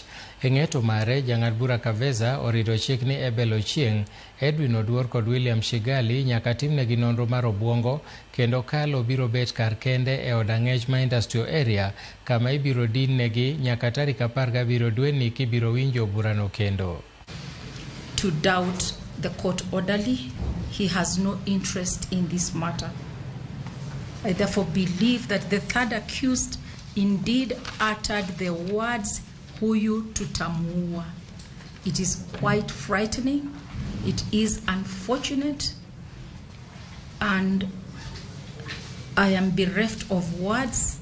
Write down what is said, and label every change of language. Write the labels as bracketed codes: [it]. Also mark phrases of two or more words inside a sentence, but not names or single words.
[luo] E ng'eto mare, jang'ad bura Kaveza orido chik ni Ebel Ochieng, Edwin Oduor kod William Shigali nyaka timnegi nonro mar obwongo kendo Kalo biro bet kar kende e od ang'ech ma [en] industrial area [luo] kama ibiro dinnegi nyaka tarik 17 dweni kibiro winjo burano kendo. [en] To doubt the court orderly, he has no interest in this matter. I therefore believe that the third accused indeed uttered the words [sw] Huyu tutamua. [en] It is quite frightening, it is unfortunate, and I am bereft of words.